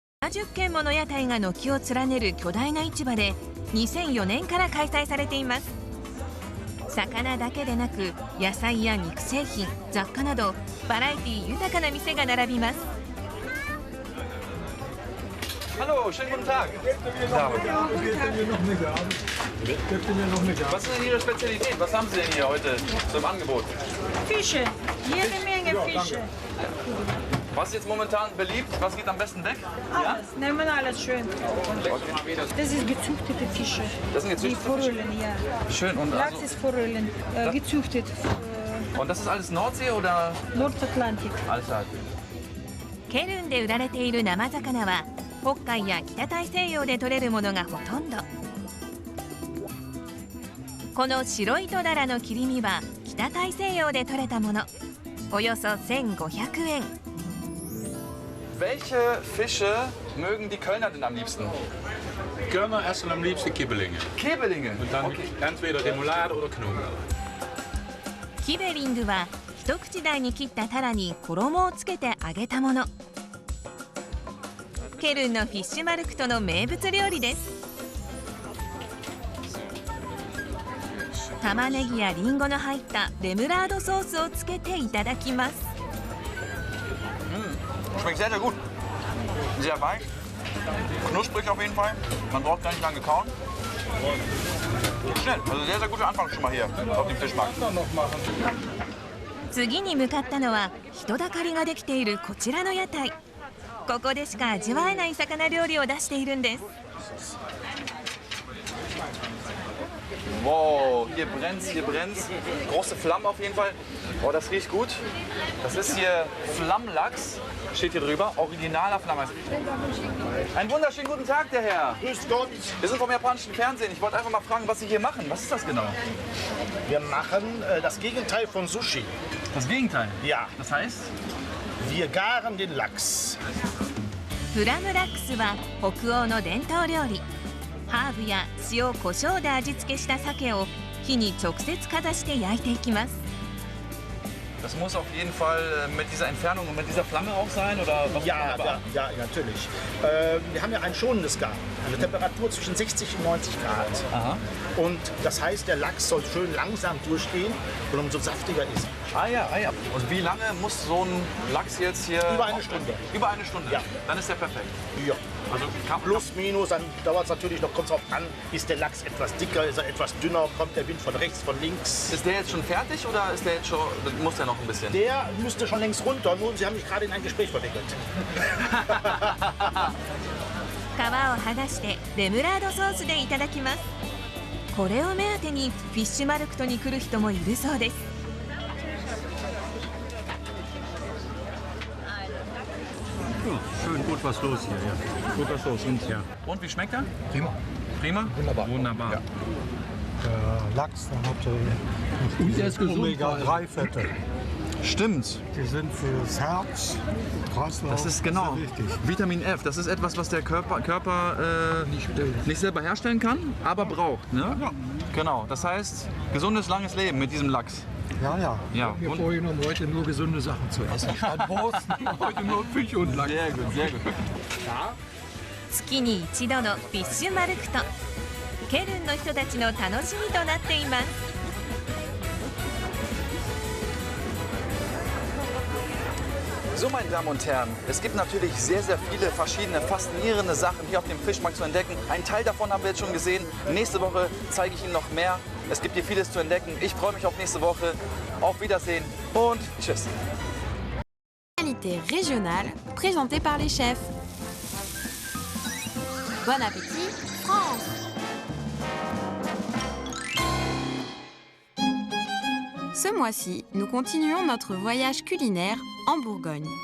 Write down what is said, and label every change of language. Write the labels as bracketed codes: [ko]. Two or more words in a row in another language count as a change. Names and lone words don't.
[ja] 70 軒もの屋台が軒を連ねる巨大な市場で2004年から開催されています。魚だけでなく野菜や肉製品、雑貨などバラエティ豊かな店が並びます。 [de] Hallo, schönen guten Tag. Was ist denn Ihre Spezialität? Was haben Sie denn hier heute zum Angebot? Fische, jede Menge Fische. Was ist jetzt momentan beliebt? Was geht am besten weg? Alles, nehmen alles schön. Das ist gezüchtete Fische. Das sind Die gezüchtete Forellen, ja. Schön. Und, Lachs also, ist Forellen, gezüchtet. und das ist alles Nordsee oder? Nordatlantik. Alles klar. [ja] ケルンで売られている生魚は北海や北大西洋で取れるものがほとんど。この白いトダラの切り身は北大西洋で取れたもの。およそ1500円。 [de] Welche Fische mögen die Kölner denn am liebsten? Kölner essen am liebsten Kibbelinge. Kibbelinge. Und dann entweder Remoulade oder Knoblauch. [ja] キベリングは一口大に切ったタラに衣をつけて揚げたもの。ケルンのフィッシュマルクトの名物料理です。玉ねぎやリンゴの入ったレムラードソースをつけていただきます。 [de] Schmeckt sehr, sehr gut. Sehr weich. Knusprig auf jeden Fall. Man braucht gar nicht lange kauen. Schnell. Also sehr, sehr guter Anfang schon mal hier auf dem Fischmarkt. [ja] 次に向かったのは人だかりができているこちらの屋台。ここでしか味わえない魚料理を出しているんです。 [de] Wow, hier brennt's, hier brennt's. Große Flammen auf jeden Fall. Oh, das riecht gut. Das ist hier Flammlachs. Steht hier drüber. Originaler Flammlachs. Einen wunderschönen guten Tag, der Herr. Grüß Gott. Wir sind vom japanischen Fernsehen. Ich wollte einfach mal fragen, was Sie hier machen. Was ist das genau? Wir machen das Gegenteil von Sushi. Das Gegenteil. Ja, Das heißt? wir garen den Lachs. [ja] フラムラックスは北欧の伝統料理。ハーブや塩、胡椒で味付けした鮭を火に直接かざして焼いていきます。 [de] Das muss auf jeden Fall mit dieser Entfernung und mit dieser Flamme auch sein, oder was? Ja, ja, natürlich. Wir haben ja ein schonendes Garen. Eine Temperatur zwischen 60 und 90 Grad. Aha. Und das heißt, der Lachs soll schön langsam durchgehen und umso saftiger ist er. Ah ja, ah ja. Und wie lange muss so ein Lachs jetzt hier? Über eine Stunde. Über eine Stunde? Ja. Dann ist der perfekt. Ja. Also Plus, minus, dann dauert es natürlich noch, kommt es drauf an, ist der Lachs etwas dicker, ist er etwas dünner, kommt der Wind von rechts, von links. Ist der jetzt schon fertig oder ist der jetzt schon, muss der noch ein bisschen? Der müsste schon längst runter, nur Sie haben mich gerade in ein Gespräch verwickelt. [ja] 皮を剥がしてレムラードソースでいただきます。これを目当てにフィッシュマルクトに来る人もいるそうです。 [de] Schön gut was los hier, ja. Guter Sauce und ja. Und wie schmeckt er? Prima. Prima? Wunderbar. Wunderbar. Ja. Der Lachs, der hat Und der ist gesund. Omega-3-Fette. Stimmt. Die sind fürs Herz, Kreislauf. Das ist genau sehr wichtig. Vitamin F. Das ist etwas, was der Körper nicht selber herstellen kann, aber braucht. Ne? Ja. Genau. Das heißt, gesundes, langes Leben mit diesem Lachs. Ja, ja. Ja. Mir Und vorgenommen, heute nur gesunde Sachen zu essen. Statt Wurst, heute nur Fisch und Lachs. sehr gut, sehr gut. [ja] 月に一度のフィッシュマルクト。ケルンの人たちの楽しみとなっています。 [de] So, meine Damen und Herren, es gibt natürlich sehr, sehr viele verschiedene faszinierende Sachen hier auf dem Fischmarkt zu entdecken. Einen Teil davon haben wir jetzt schon gesehen. Nächste Woche zeige ich Ihnen noch mehr. Es gibt hier vieles zu entdecken. Ich freue mich auf nächste Woche. Auf Wiedersehen und tschüss. [fr] Spécialité régionale présentée par les chefs. Bon appétit, France! Ce mois-ci, nous continuons notre voyage culinaire en Bourgogne.